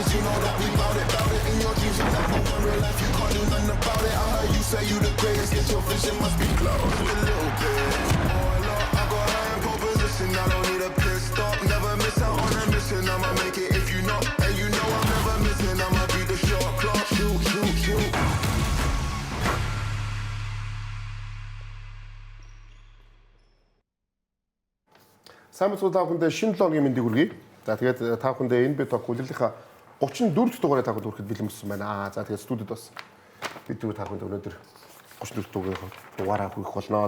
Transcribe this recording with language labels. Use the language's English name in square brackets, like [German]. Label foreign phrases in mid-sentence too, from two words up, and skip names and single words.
[English] Cause you know that we bout it. In your dreams, you never want real life, you can't do nothing about it. I heard you say you the greatest, get your vision must be close a little bit. Oh, Lord, I got high in pole position, I don't need a pit stop. Never miss out on a mission, I'ma make it if you know. And you know I'm never missing, I'ma be the shot clock. Shoot, shoot, shoot. [Mongolian] Сайн мэцгүй та бүхэндээ шинэ 7 өдрийн мэндийг хүргэе. За тэгээд та бүхэндээ энэ бит хүлээлгийнхаа 34 дугаарыг та бүхэнд хүрэхэд бэлэн болсон байна. За тэгээд студид бас бид та бүхэнд өнөөдөр 34 дугаараа хүргэх болно.